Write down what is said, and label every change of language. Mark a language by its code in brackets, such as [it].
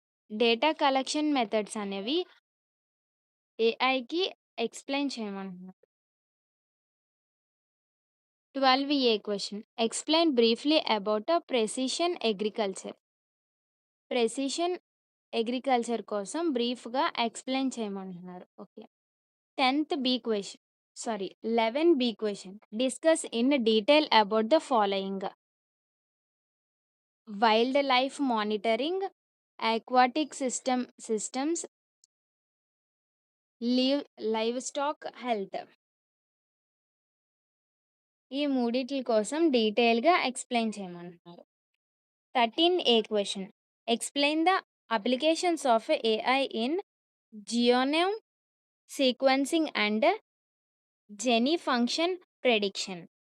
[te] Data collection methods అనేవి ఏఐకి explain చేయమంటున్నారు. [en] 12ఏ question explain briefly about precision agriculture. [te] Precision agriculture కోసం బ్రీఫ్‌గా ఎక్స్‌ప్లెయిన్ చేయమంటున్నారు. [en] Okay. 11B question discuss in detail about the following: wildlife monitoring, aquatic systems, livestock health. [te] ఈ మూడిట్ల కోసం డీటెయిల్‌గా explain చేయమంటున్నారు. [en] 13A question explain the applications of AI in genome sequencing and gene function prediction.